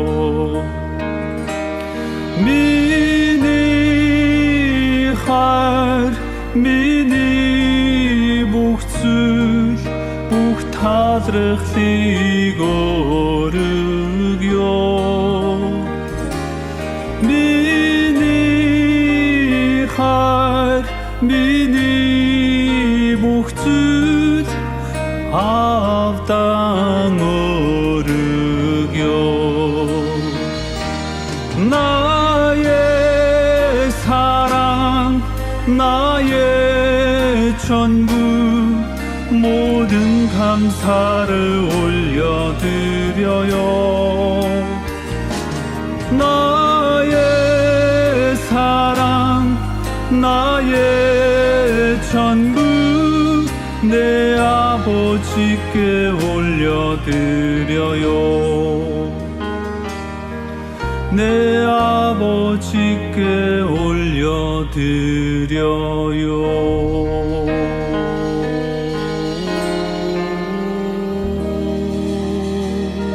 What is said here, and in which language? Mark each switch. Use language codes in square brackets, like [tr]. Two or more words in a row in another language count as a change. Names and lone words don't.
[mn] миний бүх зүйл бүх талархлыг өргөё миний хайр миний бүх зүйл авдан өргөё [ko] 나의 사랑 나의 전부 모든 감사를 올려드려요 나의 사랑 나의 전부 내 아버지께 올려드려요 내 아버지께 올려드려요